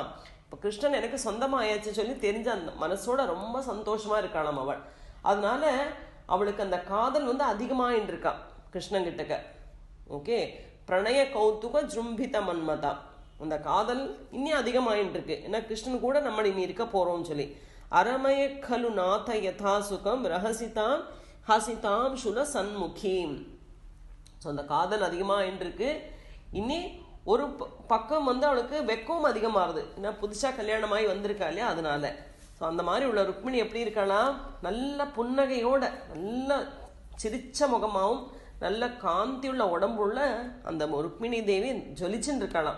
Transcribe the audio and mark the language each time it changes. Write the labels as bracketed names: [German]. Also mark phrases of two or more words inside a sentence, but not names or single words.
[Tamil] இப்போ கிருஷ்ணன் எனக்கு சொந்தமாயாச்சு சொல்லி தெரிஞ்ச அந்த மனசோட ரொம்ப சந்தோஷமா இருக்காளாம் அவள். அதனால அவளுக்கு அந்த காதல் வந்து அதிகமாயின்னு இருக்கா கிருஷ்ணன் கிட்டக்க. ஓகே, [Sanskrit] प्रणय कौतुक जृम्भित मन्मथा, [Tamil] அந்த காதல் இன்னும் அதிகமாயின்னு இருக்கு. ஏன்னா கிருஷ்ணன் கூட நம்ம இனி இருக்க போறோம்னு சொல்லி. [Sanskrit] அரமய खलु नाथ यथा सुखम रहसिताम हसिताम शूल सन्मुखीம். [Tamil] ஸோ அந்த காதல் அதிகமாக இருக்கு. இனி ஒரு பக்கம் வந்து அவளுக்கு வெக்கமும் அதிகமாகுது. ஏன்னா புதுசாக கல்யாணமாகி வந்திருக்கா இல்லையா, அதனால. ஸோ அந்த மாதிரி உள்ள ருக்மிணி எப்படி இருக்கலாம்? நல்ல புன்னகையோட, நல்ல சிரிச்ச முகமாகவும் நல்ல காந்தியுள்ள உடம்புள்ள அந்த ருக்மிணி தேவி ஜொலிச்சுன்னு இருக்கலாம்.